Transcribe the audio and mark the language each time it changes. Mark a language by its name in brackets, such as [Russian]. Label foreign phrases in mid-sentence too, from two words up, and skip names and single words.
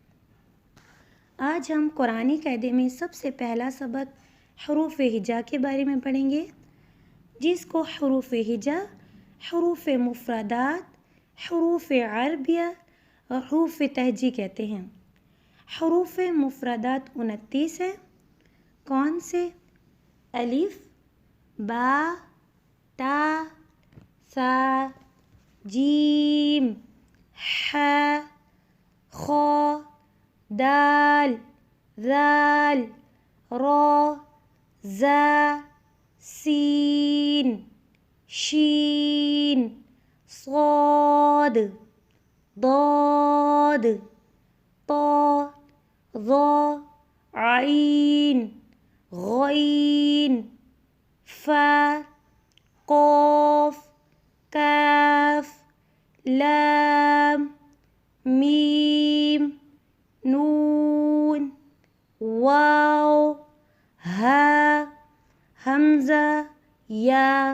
[Urdu] آج ہم قرآنی قاعدے میں سب سے پہلا سبق حروف ہجا کے بارے میں پڑھیں گے، جس کو حروف ہجا، حروف مفردات، حروف عربیہ اور حروف تہجی کہتے ہیں۔ حروف مفردات 29 ہیں۔ کون سے؟ الف، با، تا، سا، جیم، ح، خ، دال، ذال، را، زا، سین، شین، صاد، ضاد، طا، ظا، عین، غین، فا، قاف، کاف، لام، میم، نون، واو، ہا، حمزہ، یا۔